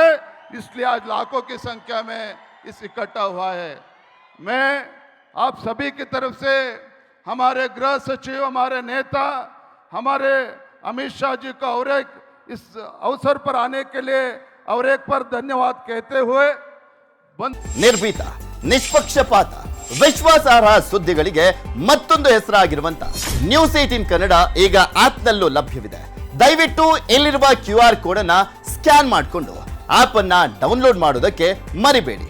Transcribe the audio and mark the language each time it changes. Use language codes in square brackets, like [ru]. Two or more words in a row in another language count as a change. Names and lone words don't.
[hi] इसलिए आज लाखों की संख्या में इस इकट्ठा हुआ है। मैं आप सभी की तरफ से हमारे गृह सचिव, हमारे नेता, हमारे अमित शाह जी का और एक इस अवसर पर आने के लिए और एक बार धन्यवाद कहते हुए [kn] ನಿರ್ಭೀತ, ನಿಷ್ಪಕ್ಷಪಾತ, ವಿಶ್ವಾಸಾರ್ಹ ಸುದ್ದಿಗಳಿಗೆ ಮತ್ತೊಂದು ಹೆಸರಾಗಿರುವಂತ ನ್ಯೂಸ್ 18 ಕನ್ನಡ ಈಗ ಆಪ್ನಲ್ಲೂ ಲಭ್ಯವಿದೆ. ದಯವಿಟ್ಟು ಇಲ್ಲಿರುವ QR ಕೋಡ್ ಅನ್ನ ಸ್ಕ್ಯಾನ್ ಮಾಡಿಕೊಂಡು ಆಪ್ ಅನ್ನ ಡೌನ್ಲೋಡ್ ಮಾಡೋದಕ್ಕೆ ಮರಿಬೇಡಿ.